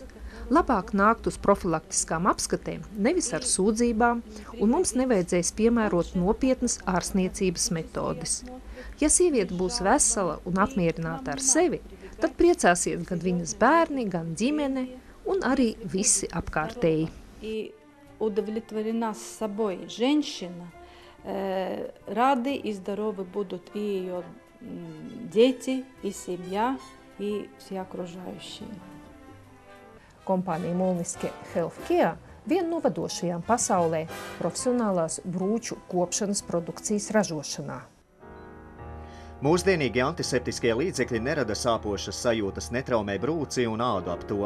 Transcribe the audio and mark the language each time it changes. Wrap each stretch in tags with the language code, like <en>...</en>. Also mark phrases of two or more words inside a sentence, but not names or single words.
<lv>Labāk nākt uz profilaktiskām apskatēm, nevis ar sūdzībām, un mums nevajadzēs piemērot nopietnas ārstniecības metodes. Ja sieviete būs vesela un apmierināta ar sevi, tad priecāsies gan viņas bērni, gan ģimene un arī visi apkārtēji.</lv> <ru>И удовлетворена с собой женщина, рады и здоровы будут и ее дети, и семья, и все окружающие.</ru> <lv>Kompānija Molniske Healthcare viena no vadošajām pasaulē profesionālās brūču kopšanas produkcijas ražošanā. Mūsdienīgi antiseptiskie līdzekļi nerada sāpošas sajūtas, netraumē brūci un ādu ap to.</lv>